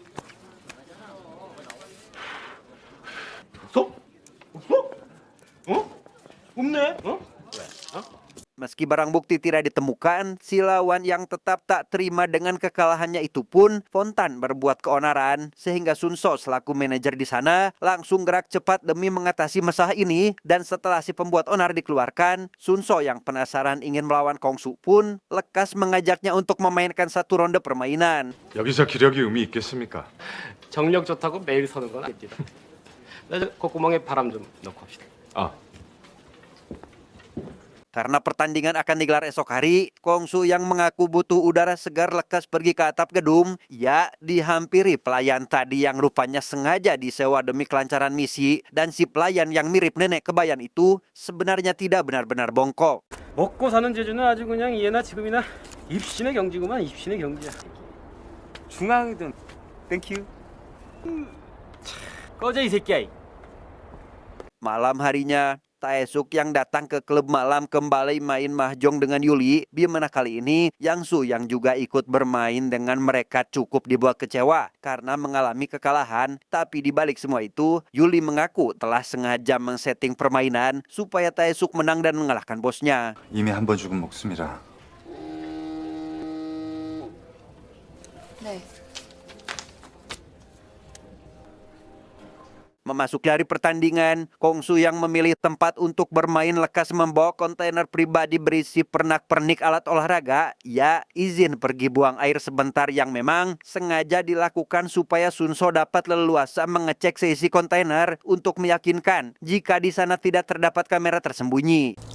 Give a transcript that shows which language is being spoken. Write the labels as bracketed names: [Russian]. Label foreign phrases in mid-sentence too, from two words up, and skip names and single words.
[Indonesian] Meski barang bukti tidak ditemukan, si lawan yang tetap tak terima dengan kekalahannya itu pun spontan berbuat keonaran. Sehingga Sun So selaku manajer di sana langsung gerak cepat demi mengatasi masalah ini. Dan setelah si pembuat onar dikeluarkan, Sun So yang penasaran ingin melawan Kongsu pun lekas mengajaknya untuk memainkan satu ronde permainan. [Korean] 여기서 기력이 의미 있겠습니까? 정력 좋다고 매일 서는 건 아닙니다. 콧구멍에 바람 좀 넣고 합시다. [Indonesian] Karena pertandingan akan digelar esok hari, Kongsu yang mengaku butuh udara segar lekas pergi ke atap gedung. Ia dihampiri pelayan tadi yang rupanya sengaja disewa demi kelancaran misi. Dan si pelayan yang mirip nenek kebayan itu sebenarnya tidak benar-benar bongkok. [Korean] 먹고 사는 재주는 아주 그냥 예나 지금이나 입신의 경지구만 입신의 경지야. 중앙이든 땡큐. 꺼져 이 새끼야. [Indonesian] Malam harinya, Taesuk yang datang ke klub malam kembali main mahjong dengan Yuli. Bagaimana kali ini Yang Su yang juga ikut bermain dengan mereka cukup dibuat kecewa karena mengalami kekalahan. Tapi dibalik semua itu, Yuli mengaku telah sengaja men-setting permainan supaya Taesuk menang dan mengalahkan bosnya. [Korean] 이미 한 번 죽은 목숨이라. 네. [Indonesian] Memasuki hari pertandingan, Kongsu yang memilih tempat untuk bermain lekas membawa kontainer pribadi berisi pernak-pernik alat olahraga. Ia izin pergi buang air sebentar yang memang sengaja dilakukan supaya Sun So dapat leluasa mengecek seisi kontainer untuk meyakinkan jika di sana tidak terdapat kamera tersembunyi.